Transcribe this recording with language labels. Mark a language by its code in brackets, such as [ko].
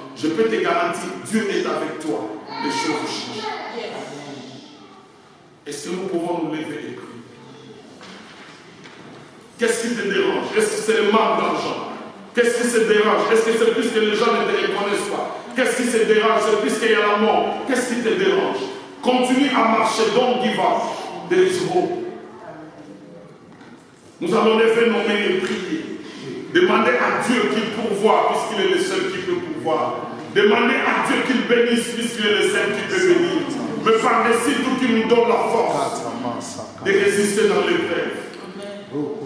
[fr] je peux te garantir, Dieu est avec toi. Les choses changent. Est-ce que nous pouvons nous lever et prier? Qu'est-ce qui te dérange? Est-ce que c'est le manque d'argent? Qu'est-ce qui se dérange? Est-ce que c'est plus que les gens ne te reconnaissent pas? Qu'est-ce qui se dérange? C'est plus qu'il y a la mort. Qu'est-ce qui te dérange? Continue à marcher, [en] don't give up. There is hope. [fr] Nous allons lever nos mains et prier. Demander à Dieu qu'il pourvoie, puisqu'il est le seul qui peut pourvoir. Demander à Dieu qu'il bénisse, puisqu'il est le seul qui peut bénir. Mais par-dessus tout, qu'il nous donne la force de résister dans l'épreuve.